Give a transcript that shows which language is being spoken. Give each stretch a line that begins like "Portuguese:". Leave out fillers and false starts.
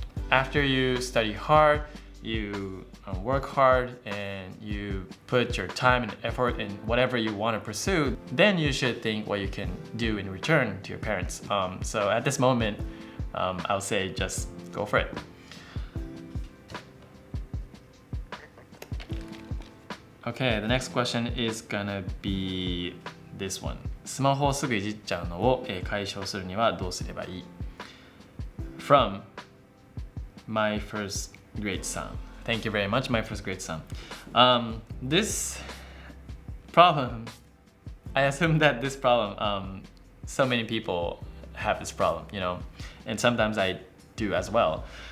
English: After you study hard, you work hard, and you put your time and effort in whatever you want to pursue, then you should think what you can do in return to your parents. So at this moment, I'll say just go for it. Okay, the next question is gonna be this one.
Japanese: スマホをすぐいじっちゃうのを解消するにはどうすればいい?
English: From my first grade son. Thank you very much, my first grade son. This problem, I assume that this problem, so many people have this problem, you know, and sometimes I do as well.